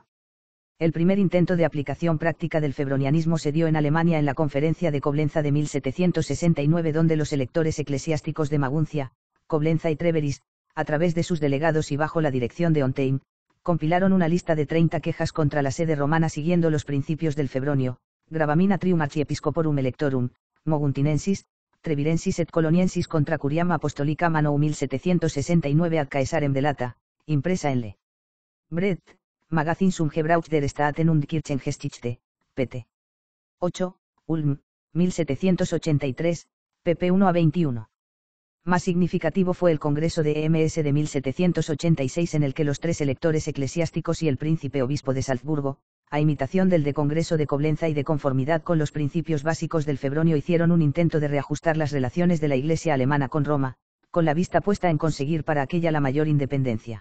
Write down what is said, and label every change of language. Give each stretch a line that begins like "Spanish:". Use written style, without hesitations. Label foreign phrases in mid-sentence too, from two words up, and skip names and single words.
Spanish: El primer intento de aplicación práctica del febronianismo se dio en Alemania en la Conferencia de Coblenza de 1769, donde los electores eclesiásticos de Maguncia, Coblenza y Treveris, a través de sus delegados y bajo la dirección de Ontheim, compilaron una lista de 30 quejas contra la sede romana siguiendo los principios del Febronio, Gravamina trium archiepiscoporum electorum, Moguntinensis, Trevirensis et Coloniensis contra Curiam Apostolicam anno 1769 ad Caesarem delata, impresa en Le Brett, Magazin zum Gebrauch der Staaten und Kirchengeschichte, pt. 8, Ulm, 1783, pp 1 a 21. Más significativo fue el Congreso de EMS de 1786 en el que los 3 electores eclesiásticos y el príncipe obispo de Salzburgo, a imitación del de Congreso de Coblenza y de conformidad con los principios básicos del Febronio, hicieron un intento de reajustar las relaciones de la Iglesia alemana con Roma, con la vista puesta en conseguir para aquella la mayor independencia.